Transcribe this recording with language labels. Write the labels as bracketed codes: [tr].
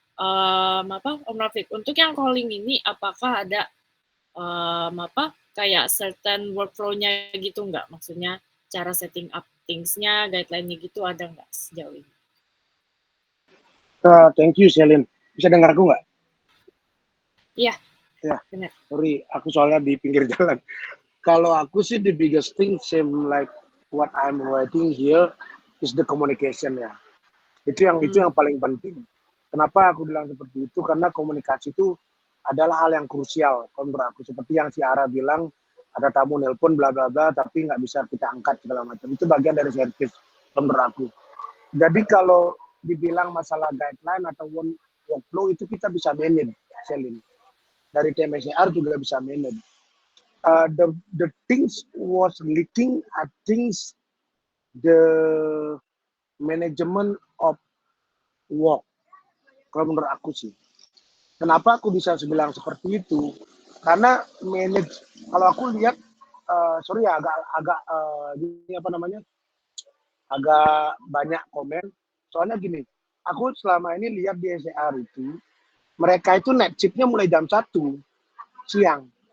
[id] Om Rafiq, untuk yang calling ini apakah ada kayak certain workflow-nya gitu nggak? Maksudnya cara [en] setting up things-nya, [id] guideline-nya gitu ada nggak sejauh ini? [en] Thank you, [id] Selin. Bisa dengar aku nggak? Iya. Ya. Benar. Sorry, aku soalnya di pinggir jalan. Kalau aku sih [en] the biggest thing same like what I'm writing here is the communication ya. [id] Itu yang paling penting. Kenapa aku bilang seperti itu? Karena komunikasi itu adalah hal yang krusial menurut aku. Seperti yang si Ara bilang, ada tamu nelpon bla bla bla tapi nggak bisa kita angkat segala macam. Itu bagian dari service menurut aku. Jadi kalau dibilang masalah guideline atau workflow itu kita bisa manage, Selin. Dari tim SDR juga bisa manage. [en] The things was leaking, I think the management of work. [id] Kalau menurut aku sih. Kenapa aku bisa bilang seperti itu? Karena manage, kalau aku lihat, sorry ya agak agak banyak komen. Soalnya gini, aku selama ini lihat di SDR itu, mereka itu net chipnya mulai jam 1 siang.